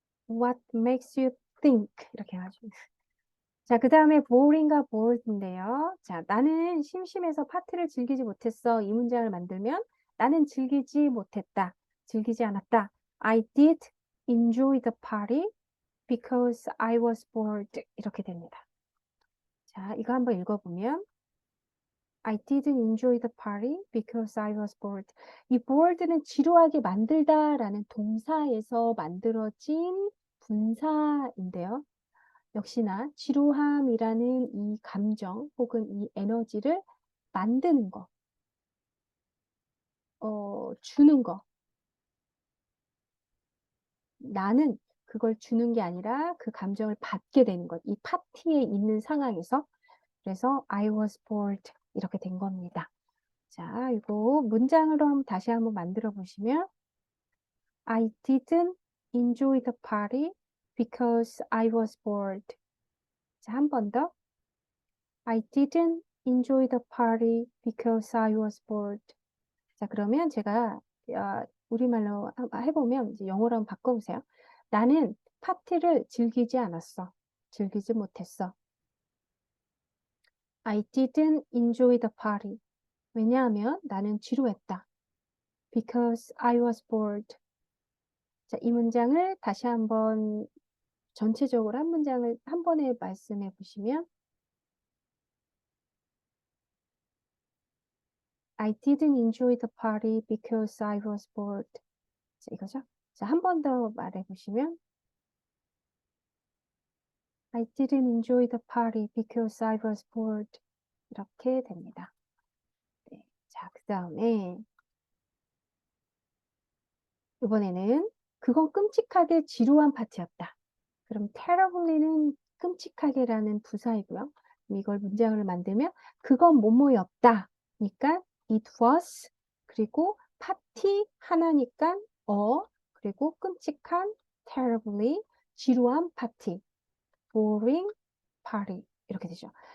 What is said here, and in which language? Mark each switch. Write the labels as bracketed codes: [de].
[en] What makes you think? [ko] 이렇게 해가지고. 자, 그 다음에 boring과 bored인데요. 자, 나는 심심해서 파티를 즐기지 못했어. 이 문장을 만들면 나는 즐기지 못했다. 즐기지 않았다. [en] I did enjoy the party because I was bored. [ko] 이렇게 됩니다. 자, 이거 한번 읽어보면 [en] I didn't enjoy the party because I was bored. [ko] 이 bored는 지루하게 만들다라는 동사에서 만들어진 분사인데요. 역시나 지루함이라는 이 감정 혹은 이 에너지를 만드는 거, 주는 거. 나는 그걸 주는 게 아니라 그 감정을 받게 되는 것. 이 파티에 있는 상황에서. 그래서 [en] I was bored [ko] 이렇게 된 겁니다. 자, 이거 문장으로 다시 한번 만들어 보시면 [en] I didn't enjoy the party because I was bored. [ko] 자, 한 번 더. [en] I didn't enjoy the party because I was bored. [ko] 자, 그러면 제가 우리말로 해보면 이제 영어로 한번 바꿔보세요. 나는 파티를 즐기지 않았어. 즐기지 못했어. [en] I didn't enjoy the party. [ko] 왜냐하면 나는 지루했다. [en] Because I was bored. [ko] 자, 이 문장을 다시 한번 전체적으로 한 문장을 한 번에 말씀해 보시면 [en] I didn't enjoy the party because I was bored. [ko] 자, 이거죠. 자, 한 번 더 말해 보시면 [en] I didn't enjoy the party because I was bored. [ko] 이렇게 됩니다. 네. 자, 그 다음에 이번에는 그건 끔찍하게 지루한 파티였다. 그럼 terribly는 끔찍하게라는 부사이고요. 이걸 문장을 만들면 그건 뭐뭐였다. 그러니까 it was 그리고 파티 하나니까 그리고 끔찍한 terribly 지루한 파티 [en] boring party [ko] 이렇게 되죠.